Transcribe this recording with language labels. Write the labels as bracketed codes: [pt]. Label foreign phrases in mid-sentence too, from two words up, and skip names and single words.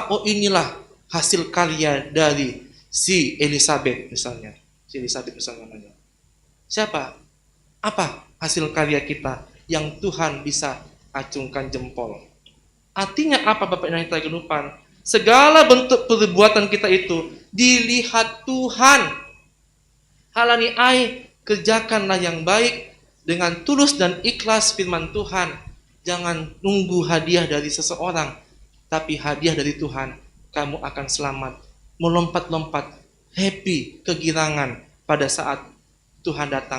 [id] Oh inilah hasil karya dari si Elizabeth misalnya. Si Elizabeth misalnya namanya. Siapa? Apa hasil karya kita yang Tuhan bisa acungkan jempol? Artinya apa Bapak Ibu yang tergenupan? Segala bentuk perbuatan kita itu dilihat Tuhan. [bts] Halani ai, [id] kerjakanlah yang baik dengan tulus dan ikhlas firman Tuhan. Jangan nunggu hadiah dari seseorang, tapi hadiah dari Tuhan. Kamu akan selamat, melompat-lompat, happy, kegirangan pada saat Tuhan datang.